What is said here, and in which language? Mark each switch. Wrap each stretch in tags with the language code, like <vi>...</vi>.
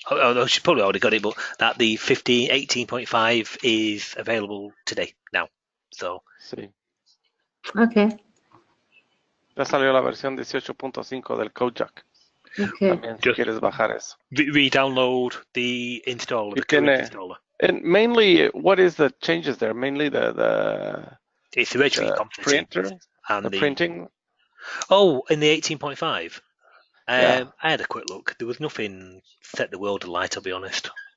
<en>Oh, she's probably already got it, but that the 18.5 is available today now. So.</en> <es>Sí.</es> <en>Okay.</en> <es>Ya salió la versión 18.5 del Kojak.</es> <en>Okay.</en> <es>También si quieres bajar eso.</es> <en>Re-download the installer, the current installer. And mainly, what is the changes there? Mainly it's the registry printer and the printing. Oh, in the 18.5. Yeah. I had a quick look. There was nothing set the world alight, I'll be honest.</en>